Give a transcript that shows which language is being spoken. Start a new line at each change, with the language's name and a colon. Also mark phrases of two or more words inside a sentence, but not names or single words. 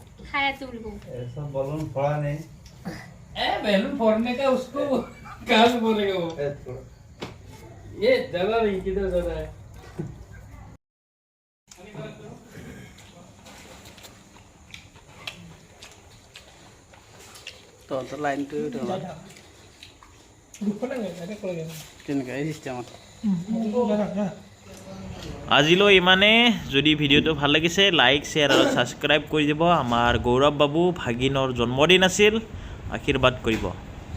Hindi: खाया तू लोगों ऐसा बलून फोड़ा नहीं ए बैलून फोड़ने का उसको कहाँ से बोलेगा वो ये जगह नहीं किधर जगह है
Assamese: তহঁতৰ লাইনটো তেনেকৈ চিষ্টেমত আজিলৈ ইমানে যদি ভিডিঅ'টো ভাল লাগিছে লাইক শ্বেয়াৰ আৰু ছাবস্ক্ৰাইব কৰি দিব আমাৰ গৌৰৱ বাবু ভাগিনৰ জন্মদিন আছিল আশীৰ্বাদ কৰিব